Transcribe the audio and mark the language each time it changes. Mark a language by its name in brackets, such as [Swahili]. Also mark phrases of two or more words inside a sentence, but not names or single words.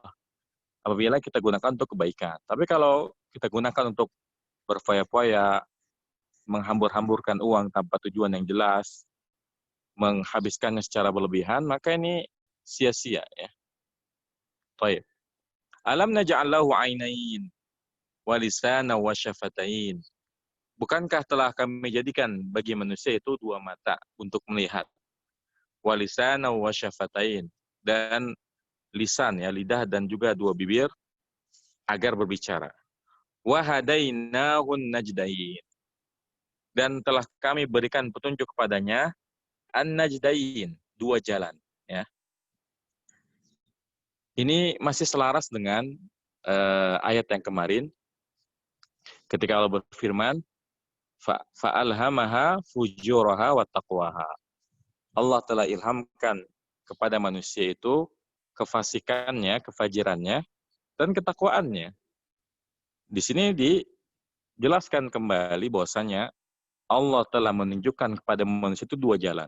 [Indonesian] Apabila kita gunakan untuk kebaikan. Tapi kalau kita gunakan untuk berfoya-foya, menghambur-hamburkan uang tanpa tujuan yang jelas, menghabiskannya secara berlebihan, maka ini sia-sia, ya. Baik. [Arabic] ألم نجعل له عينين ولسانا وشفتين. [Indonesian] Bukankah telah kami jadikan bagi manusia itu dua mata untuk melihat, [Arabic] ولسانا وشفتين, [Indonesian] dan lisan, ya, lidah, dan juga dua bibir agar berbicara. [Arabic] وهديناه النجدين, [Indonesian] dan telah kami berikan petunjuk kepadanya an-najdain, dua jalan, ya. Ini masih selaras dengan ayat yang kemarin ketika Allah berfirman [Arabic] فألهمها فجورها وتقواها. [Indonesian] Allah telah ilhamkan kepada manusia itu kefasikannya, kefajirannya, dan ketakwaannya. Di sini dijelaskan kembali bahwasanya Allah telah menunjukkan kepada manusia itu dua jalan.